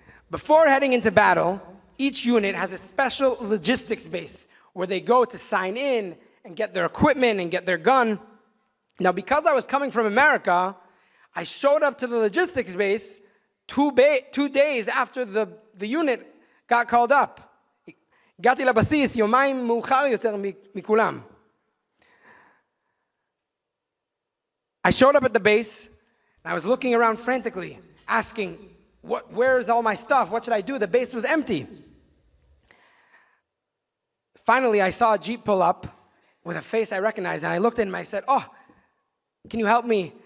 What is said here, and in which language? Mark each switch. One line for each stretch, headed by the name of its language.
English: Before heading into battle, each unit has a special logistics base where they go to sign in and get their equipment and get their gun. Now, because I was coming from America, I showed up to the logistics base 2 days after the unit got called up.
Hebrew: הגעתי לבסיס יומיים מאוחר יותר מכולם.
English: I showed up at the base, and I was looking around frantically, asking, where is all my stuff? What should I do? The base was empty. Finally, I saw a Jeep pull up with a face I recognized, and I looked at him and I said, oh, can you help me?